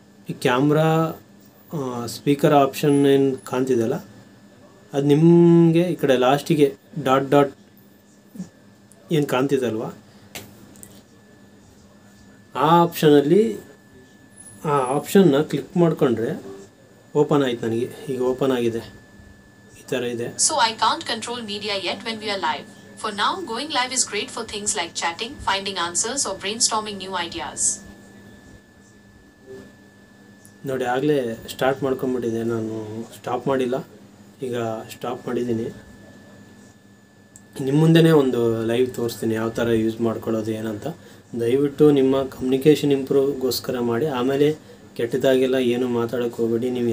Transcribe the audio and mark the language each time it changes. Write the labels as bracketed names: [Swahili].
[Kannada] ಈ camera speaker option ಏನು ಕಾಣ್ತಿದೆಯಲ್ಲ ಅದು ನಿಮಗೆ ಈ ಕಡೆ ಲಾಸ್ಟಿಗೆ ಡಾಟ್ ಏನು ಕಾಣ್ತಿದಲ್ವ ಆ ಆಪ್ಷನಲ್ಲಿ ಆ ಆಪ್ಷನ್ನ ಕ್ಲಿಕ್ ಮಾಡಿಕೊಂಡ್ರೆ ಓಪನ್ ಆಯ್ತು. ನನಗೆ ಈಗ ಓಪನ್ ಆಗಿದೆ, ಈ ಥರ ಇದೆ. [English] So I can't control media yet when we are live. For now, going live is great for things like chatting, finding answers or brainstorming new ideas. [Kannada] ನೋಡಿ ಆಗಲೇ ಸ್ಟಾರ್ಟ್ ಮಾಡ್ಕೊಂಬಿಟ್ಟಿದೆ, ನಾನು ಸ್ಟಾಪ್ ಮಾಡಿಲ್ಲ, ಈಗ ಸ್ಟಾಪ್ ಮಾಡಿದ್ದೀನಿ. ನಿಮ್ಮ ಮುಂದೆನೇ ಒಂದು ಲೈವ್ ತೋರಿಸ್ತೀನಿ ಯಾವ ಥರ ಯೂಸ್ ಮಾಡ್ಕೊಳ್ಳೋದು ಏನಂತ. ದಯವಿಟ್ಟು ನಿಮ್ಮ ಕಮ್ಯುನಿಕೇಷನ್ ಇಂಪ್ರೂವ್ಗೋಸ್ಕರ ಮಾಡಿ. ಆಮೇಲೆ ಕೆಟ್ಟದಾಗೆಲ್ಲ ಏನು ಮಾತಾಡೋಕ್ಕೆ ಹೋಗಬೇಡಿ ನೀವು.